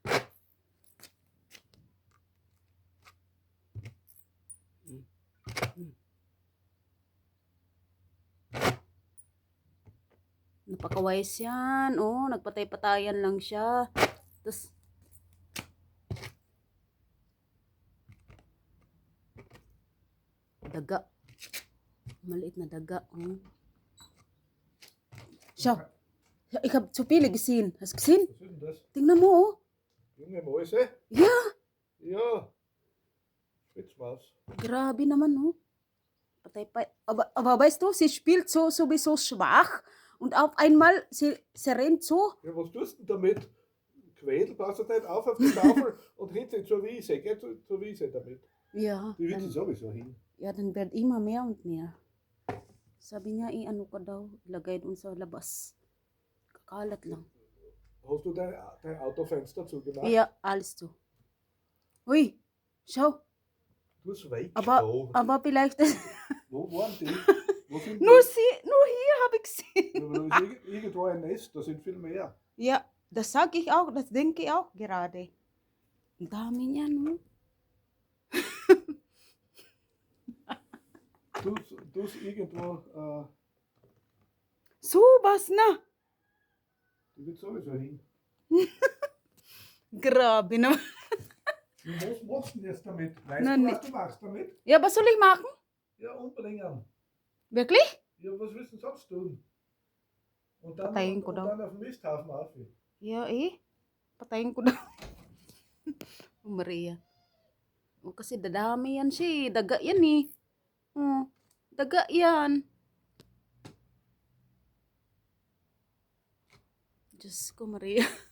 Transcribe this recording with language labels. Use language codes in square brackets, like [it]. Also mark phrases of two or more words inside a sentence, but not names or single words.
[tl] Napaka-wise yan, oh. Nagpatay-patayan lang siya. Tapos, daga. Maliit na daga, oh. Siya. [de] Ich hab zu viele gesehen. Hast du gesehen? Was ist denn das? [tl] Tingnan mo, oh. [de] Junge Mäuse? Ja. Ja. Spitzmaus. [tl] Grabe naman, oh. [de] Aber weißt du, sie spielt sowieso schwach und auf einmal, sie rennt so. Ja, was tust du denn damit? Quädel, passt du nicht auf die Tafel und hinten zur Wiese. Geh zur Wiese damit. Ja, Die wird sowieso hin. ja, dann wird immer mehr und mehr. [tl] Sabi niya, ano ka daw, ilagay dun sa labas. Kakalat lang. [de] Hast du dein Autofenster zugemacht? Ja, alles zu. Ui, schau. Du hast weg. Aber vielleicht... Wo waren die? Wo sind nur die? hier habe ich sie. Ja, aber da ist irgendwo ein Nest, da sind viel mehr. Ja, das sage ich auch, das denke ich auch gerade. [tl] Ang dami niya, no? [de] Du hast irgendwo, [tl] Subas na. [de] die wird sowieso hin. [tl] Grabe naman. [de] Was machst du denn jetzt damit? Weißt Na, du, was du machst damit? Ja, was soll ich machen? Ja, umbringen. Wirklich? Ja, was willst du denn sonst tun? Und dann, [tl] Patayin ko [de] und [tl] daw. [de] dann auf dem Misthaufen auf. Yeah, [tl] eh. Patayin ko daw. Oh, Maria. Oh, kasi dadami yan siya eh. Daga yan eh. Oh, daga yan. Diyos ko, Maria.